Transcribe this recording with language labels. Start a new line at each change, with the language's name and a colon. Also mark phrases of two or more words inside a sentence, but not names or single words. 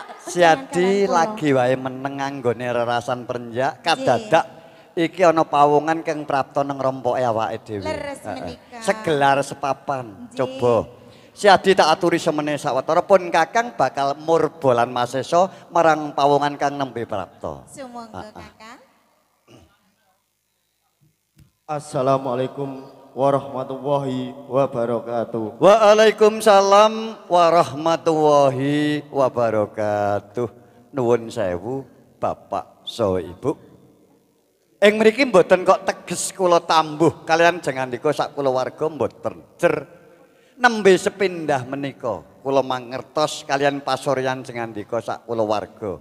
Javanese: Siadi lagi wae meneng anggone rerasan prenjak kadadak iki ana pawongan kang prapta nang rompoke awake dhewe. Leres menika. Segelar sepapan. Coba Siadi tak aturi semene sawetara pun kakang bakal murbolan masesa marang pawongan kang nembe prapta. Sumangga kakang.
Arabic: السلام عليكم ورحمة الله وبركاته. وعليكم السلام ورحمة الله وبركاته.
Javanese: Nuwun sewu Bapak saha Ibu. Ing mriki mboten kok teges kula tambuh kalian jengandika sak kulawarga mboten. Nembe sepindah menika kula mangertos kalian pasuryan jengandika sak kulawarga.